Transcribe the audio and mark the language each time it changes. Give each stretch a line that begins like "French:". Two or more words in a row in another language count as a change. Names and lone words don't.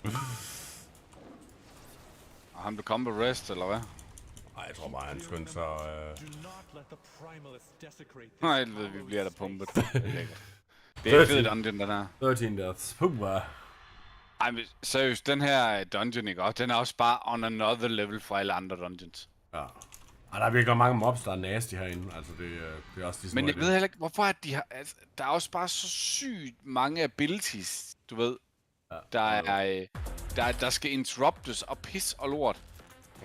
Danish: Og han blev combo rest, eller hvad? Nej, jeg tror bare, han skyndte sig. Nej, helvede, vi bliver der pumpet. Det er en fed dungeon, den her. 13 deaths. Pumba. Ej, men seriøst, den her dungeon, ikke? Og den er også bare
English: on another level
Danish: fra alle andre dungeons. Ja. Og der er virkelig mange mobs, der er nasty herinde. Altså, det er også ligesom... Men jeg ved heller ikke, hvorfor at de har... Altså, der er også bare så sygt mange abilities, du ved. Ja, der skal interruptes og pis og lort. Ja.